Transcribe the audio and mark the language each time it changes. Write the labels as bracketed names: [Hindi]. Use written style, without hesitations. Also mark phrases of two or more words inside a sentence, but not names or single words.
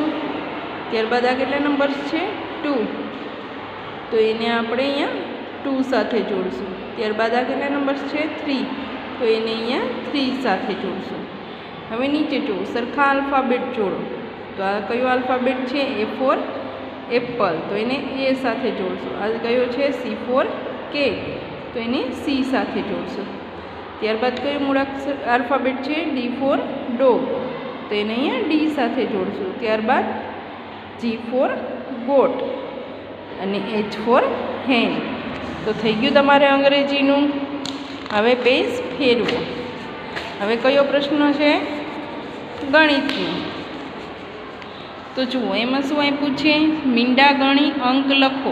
[Gujarati] ત્યારબાદ આ કેટલા નંબર છે? 2. તો એને આપણે અહીંયા 2 સાથે જોડશું. ત્યારબાદ આ કેટલા નંબર છે? 3. તો એને અહીંયા 3 સાથે જોડશું. હવે નીચે જુઓ, સરખા આલ્ફાબેટ જોડો. તો આ કયો આલ્ફાબેટ છે? [English] A for apple. [Gujarati] તો એને A સાથે જોડશું. આ કયો છે? [English] C for cat. [Gujarati] તો એને C સાથે જોડશું. ત્યારબાદ કયો મૂળાક્ષર આલ્ફાબેટ છે? [English] D for dog. [Gujarati] તો એને અહીંયા D સાથે જોડશું. ત્યારબાદ [English] G for goat [Gujarati] અને [English] H for hen. [Gujarati] તો થઈ ગયું તમારે અંગ્રેજીનું. હવે પેજ ફેરવો. હવે કયો પ્રશ્ન છે? ગણિતનું. તો જુઓ, એમાં શું આપ્યું છે? મીંડા ગણી અંક લખો.